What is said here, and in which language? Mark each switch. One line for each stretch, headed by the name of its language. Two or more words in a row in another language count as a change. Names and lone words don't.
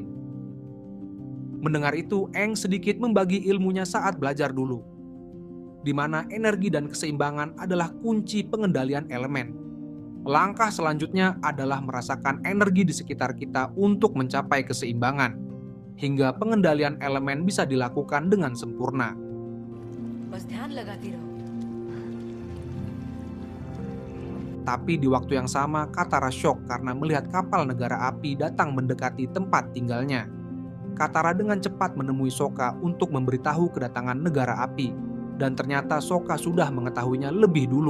Indonesian: Mendengar itu, Aang sedikit membagi ilmunya saat belajar dulu, di mana energi dan keseimbangan adalah kunci pengendalian elemen. Langkah selanjutnya adalah merasakan energi di sekitar kita untuk mencapai keseimbangan, hingga pengendalian elemen bisa dilakukan dengan sempurna.
Hindi: बस ध्यान लगाती रहो।
Indonesian: Tapi di waktu yang sama, Katara syok karena melihat kapal negara api datang mendekati tempat tinggalnya. Katara dengan cepat menemui Sokka untuk memberitahu kedatangan negara api, dan ternyata Sokka sudah mengetahuinya lebih dulu.